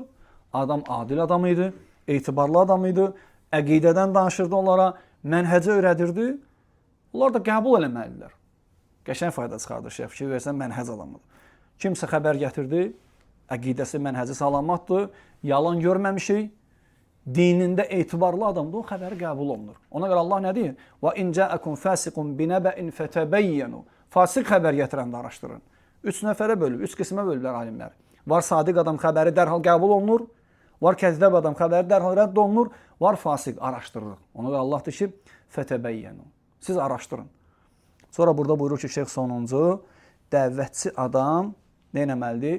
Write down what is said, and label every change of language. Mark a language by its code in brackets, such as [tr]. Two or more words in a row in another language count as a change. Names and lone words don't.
[az] Adam adil adam idi, etibarlı adam idi, əqidədən danışırdı onlara, mənhəcə öyrədirdi. Onlar da qəbul eləməlidirlər. Qəşəng fayda çıxardır, şeyh fikir versən, mənhəc adamıdır. Kimsə xəbər gətirdi, əqidəsi, mənhəci salamatdır, yalan görməmişik, dinində etibarlı adamdır, o xəbəri qəbul olunur. Ona görə Allah nə deyir? [ar] وَاِنْ جَاءَكُمْ فَاسِقٌ بِنَبَئٍ فَتَبَيَّنُوا [az] Fasıq xəbər gətirəndə araşdırın. 3 nəfərə bölüb, 3 qismə bölüblər alimlər. Var sadiq adam xəbəri dərhal qəbul olunur, var kəzəb adam xəbəri dərhal rədd olunur, var fasıq araşdırılır. Ona görə Allah deyir ki, فَتَبَيَّنُوا Siz araşdırın. Sonra burada buyurur ki, şeyx sonuncu, dəvətçi adam nə etməlidir?